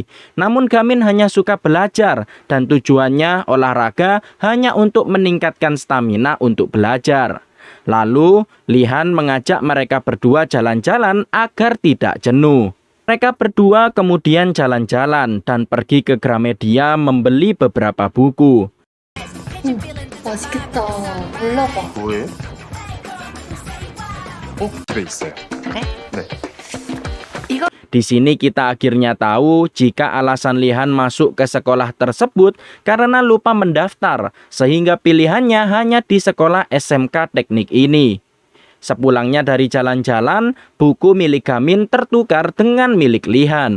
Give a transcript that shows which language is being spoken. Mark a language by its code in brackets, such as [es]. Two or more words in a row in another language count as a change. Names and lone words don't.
[id] Namun Gamin hanya suka belajar dan tujuannya olahraga hanya untuk meningkatkan stamina untuk belajar. Lalu Lihan mengajak mereka berdua jalan-jalan agar tidak jenuh. Mereka berdua kemudian jalan-jalan dan pergi ke Gramedia membeli beberapa buku. [ko] 맛있겠다. 골라봐. 뭐예요? 집에 있어요. 네. [id] Di sini kita akhirnya tahu jika alasan Lihan masuk ke sekolah tersebut karena lupa mendaftar, sehingga pilihannya hanya di sekolah SMK teknik ini. Sepulangnya dari jalan-jalan, buku milik Gamin tertukar dengan milik Lihan.